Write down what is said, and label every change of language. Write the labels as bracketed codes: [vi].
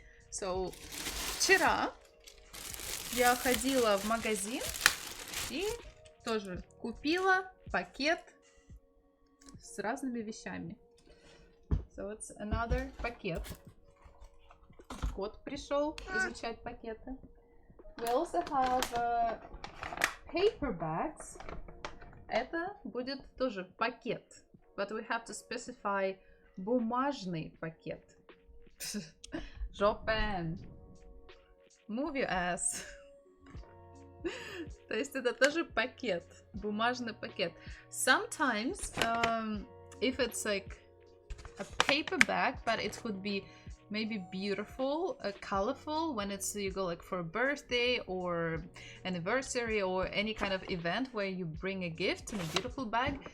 [ru] So вчера я ходила в магазин и тоже купила пакет с разными вещами. [en] So it's another пакет. [ru] Кот пришел изучать пакеты. [en] We also have paper bags. [ru] Это будет тоже пакет. [en] But we have to specify [ru] бумажный пакет. [en] Жопен. Move your ass. [ru] То есть это тоже пакет, бумажный пакет. [en] Sometimes, if it's like a paper bag, but it could be maybe beautiful, colorful when it's you go like for a birthday or anniversary or any kind of event where you bring a gift in a beautiful bag.